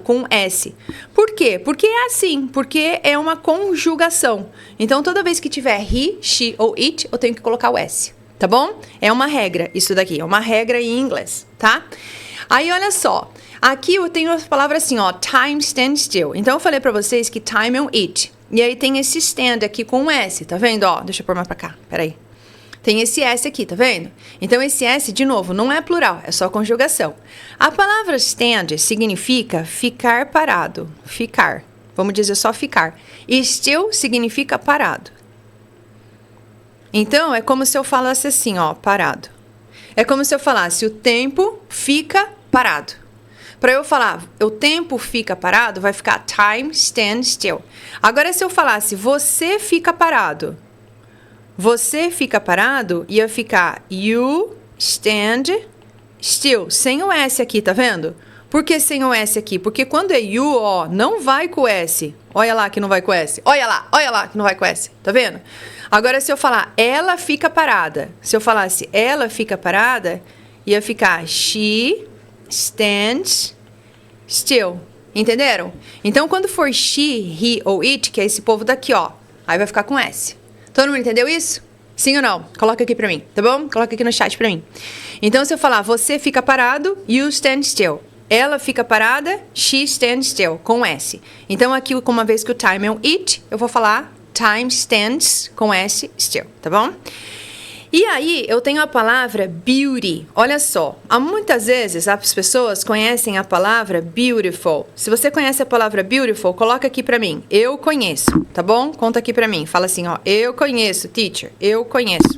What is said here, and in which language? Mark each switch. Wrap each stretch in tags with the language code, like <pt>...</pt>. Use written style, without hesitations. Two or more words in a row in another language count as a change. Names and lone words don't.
<pt>Com S. Por quê? Porque é assim, porque é uma conjugação. Então, toda vez que tiver</pt> <en>he, she</en> <pt>ou it, eu tenho que colocar o S, tá bom? É uma regra isso daqui, é uma regra em inglês, tá? Aí, olha só. Aqui eu tenho as palavras assim, ó.</pt> <en>Time, stand still.</en> <pt>Então, eu falei pra vocês que time é um it. E aí, tem esse stand aqui com um S, tá vendo? Ó, deixa eu pôr mais pra cá. Peraí. Tem esse S aqui, tá vendo? Então, esse S, de novo, não é plural. É só conjugação. A palavra stand significa ficar parado. Ficar. Vamos dizer só ficar. E still significa parado. Então, é como se eu falasse assim, ó. Parado. É como se eu falasse, o tempo fica parado. Para eu falar, o tempo fica parado, vai ficar</pt> <en>time stand still.</en> <pt>Agora, se eu falasse, você fica parado. Você fica parado, ia ficar</pt> <en>you stand still.</en> <pt>Sem o S aqui, tá vendo? Por que sem o S aqui? Porque quando é you, ó, não vai com o S. Olha lá que não vai com o S. Olha lá que não vai com o S. Tá vendo? Agora, se eu falar, ela fica parada. Se eu falasse, ela fica parada, ia ficar</pt> <en>she stands still.</en> <pt>Entenderam? Então, quando for she, he ou it, que é esse povo daqui, ó, aí vai ficar com S. Todo mundo entendeu isso? Sim ou não? Coloca aqui pra mim, tá bom? Coloca aqui no chat pra mim. Então, se eu falar, você fica parado,</pt> <en>you stand still.</en> <pt>Ela fica parada,</pt> <en>she stands still,</en> <pt>com S. Então, aqui, como uma vez que o time é um it, eu vou falar</pt> <en>time stands</en> <pt>com S still, tá bom? E aí, eu tenho a palavra beauty. Olha só, há muitas vezes as pessoas conhecem a palavra beautiful. Se você conhece a palavra beautiful, coloca aqui pra mim. Eu conheço, tá bom? Conta aqui pra mim. Fala assim, ó. Eu conheço, teacher. Eu conheço.</pt>